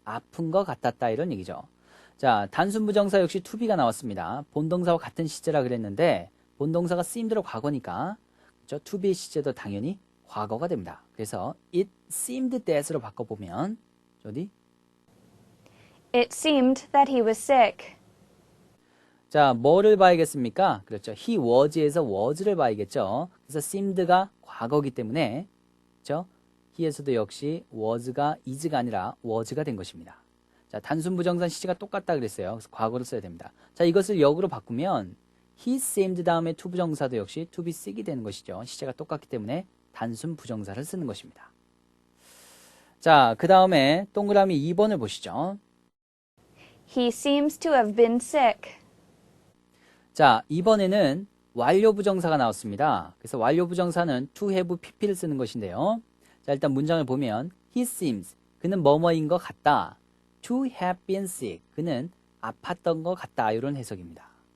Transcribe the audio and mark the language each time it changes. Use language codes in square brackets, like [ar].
[ko] 아픈 것 같았다. 이런 얘기죠. 자, 단순 부정사 역시 to be가 나왔습니다. 본동사와 같은 시제라 그랬는데 본동사가 seemed로 과거니까 그렇죠? to be 시제도 당연히 과거가 됩니다. 그래서 [en] it seemed that [ko] 으로 바꿔보면 어디? [en] It seemed that he was sick. [ko] 자, 뭐를 봐야겠습니까? 그렇죠. he was에서 was를 봐야겠죠. 그래서 seemed가 과거이기 때문에 그렇죠? he에서도 역시 was가 is가 아니라 was가 된 것입니다. 자, 단순 부정사 시제가 똑같다 그랬어요. 그래서 과거를 써야 됩니다. 자, 이것을 역으로 바꾸면 [en] he seemed [ko] 다음에 to 부정사도 역시 to be sick이 되는 것이죠. 시제가 똑같기 때문에 단순 부정사를 쓰는 것입니다. 자, 그 다음에 동그라미 2번을 보시죠. [en] He seems to have been sick. [ko] 자, 이번에는 완료 부정사가 나왔습니다. 그래서 완료 부정사는 to have pp를 쓰는 것인데요. 자, 일단 문장을 보면 [en] he seems [ko] 그는 뭐뭐인 것 같다. [en] to have been sick [ko] 그는 아팠던 것 같다. 이런 해석입니다.